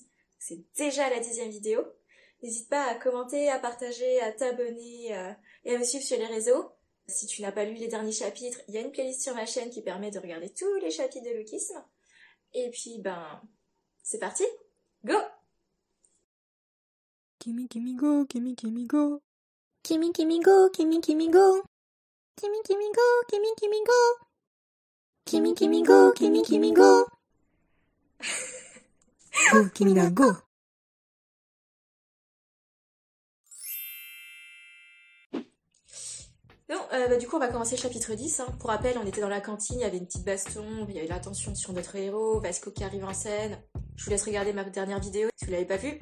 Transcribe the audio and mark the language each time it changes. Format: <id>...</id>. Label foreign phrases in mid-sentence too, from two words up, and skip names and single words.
<fr>C'est déjà la 10e vidéo. N'hésite pas à commenter, à partager, à t'abonner et à me suivre sur les réseaux. Si tu n'as pas lu les derniers chapitres, il y a une playlist sur ma chaîne qui permet de regarder tous les chapitres de Lookism. Et puis, c'est parti. Go! Kimi Kimi go, Kimi Kimi go. Kimi Kimi go, Kimi Kimi go. Kimi Kimi go, Kimi Kimi go. Kimi Kimi go, Kimi Kimi go. Go, Kimina, go. Du coup, on va commencer le chapitre 10. Pour rappel, on était dans la cantine, il y avait une petite baston, il y avait la tension sur notre héros, Vasco qui arrive en scène. Je vous laisse regarder ma dernière vidéo si vous l'avez pas vue.</fr>